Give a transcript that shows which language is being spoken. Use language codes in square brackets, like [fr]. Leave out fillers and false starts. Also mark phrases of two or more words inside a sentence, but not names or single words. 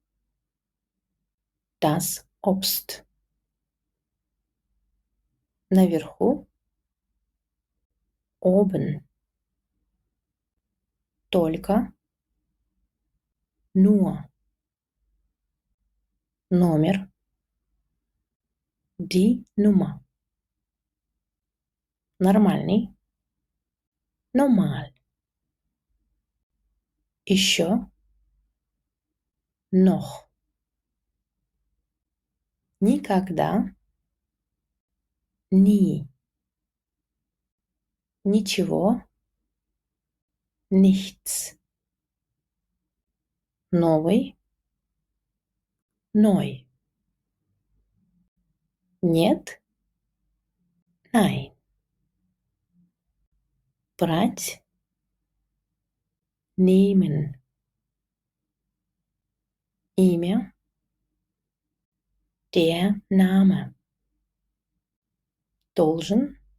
[de] das Obst, наверху, oben, только, nur, номер, die Nummer, [ru] нормальный, normal, еще, noch, никогда, nie, ничего, nichts, новый, neu, Нет. [de] Nein. Брать. Nehmen. Имя. Der Name. Должен.